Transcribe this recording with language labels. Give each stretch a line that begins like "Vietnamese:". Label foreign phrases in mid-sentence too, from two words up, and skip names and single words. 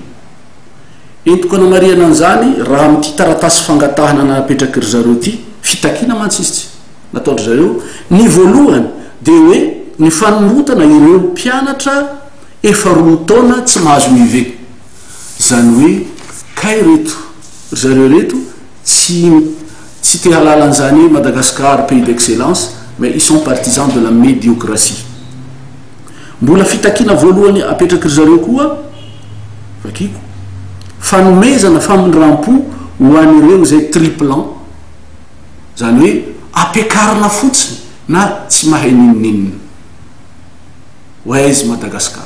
Malagasy: Entoko anamariana an'izany raha amin'ity taratasy fangatahana napetraky ry zareo ity fitakiana mantsy izy tsy nataondry zareo ny voalohany dia hoe ny fanomotana ireo mpianatra efa 2 taona tsy mahazo UV. Zany hoe kay reto zareo reto tsy te halalan'izany hoe
French: Madagascar pays d'excellence, mais ils sont partisans de la médiocratie.
Malagasy: Mbola fitakiana voalohany apetraky ry zareo koa vakiko fanomezana famindram-po ho an'ireo izay triplan, zany hoe ampiakarina fotsiny na tsy mahay ninoninina ho aizy Madagascar.